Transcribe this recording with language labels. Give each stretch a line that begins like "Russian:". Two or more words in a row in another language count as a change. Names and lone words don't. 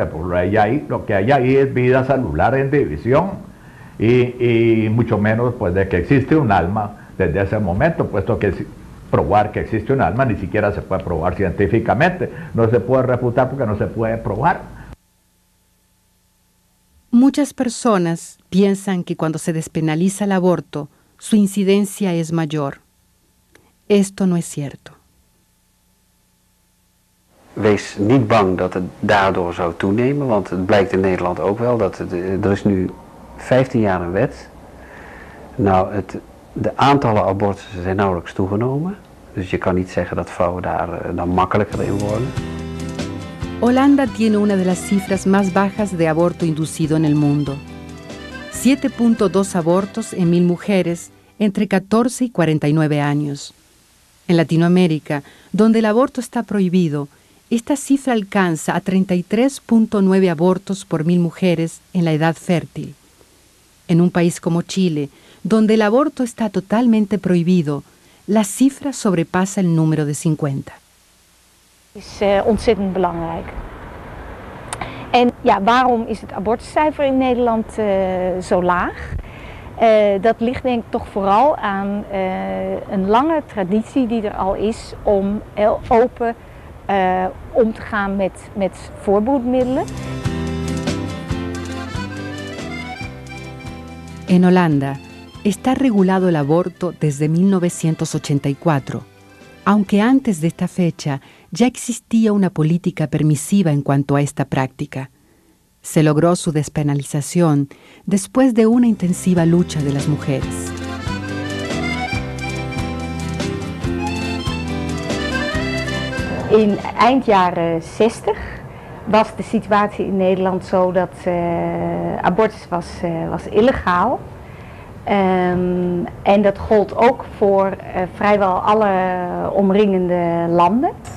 Spanish: Lo que hay ahí es vida celular en división y mucho menos pues de que existe un alma desde ese momento, puesto que probar que existe un alma ni siquiera se puede probar científicamente, no se puede refutar porque no se puede probar. Muchas personas piensan que cuando se despenaliza el aborto, su incidencia es mayor. Esto no es cierto.
Dutch: Wees niet bang dat het daardoor zou toenemen, want het blijkt in Nederland ook wel dat er is nu 15 jaar een wet. Nou, de aantallen abortussen zijn nauwelijks toegenomen, dus je kan niet zeggen dat vrouwen daar dan makkelijker in worden.
Spanish: Holanda tiene una de las cifras más bajas de aborto inducido en el mundo. 7.2 abortos en 1000 mujeres entre 14 y 49 años. En Latinoamérica, donde el aborto está prohibido, esta cifra alcanza a 33.9 abortos por 1000 mujeres en la edad fértil. En un país como Chile, donde el aborto está totalmente prohibido, la cifra sobrepasa el número de 50.
Dutch: Het is ontzettend belangrijk. En ja, waarom is het abortuscijfer in Nederland zo laag? Dat ligt denk ik toch vooral aan een lange traditie die er al is om heel open om te gaan met voorbehoedmiddelen.
Spanish: En Holanda está regulado el aborto desde 1984, aunque antes de esta fecha ya existía una política permisiva en cuanto a esta práctica. Se logró su despenalización después de una intensiva lucha de las mujeres.
Dutch: In eind jaren 60 was de situatie in Nederland zo dat abortus was illegaal. En dat gold ook voor vrijwel alle omringende landen.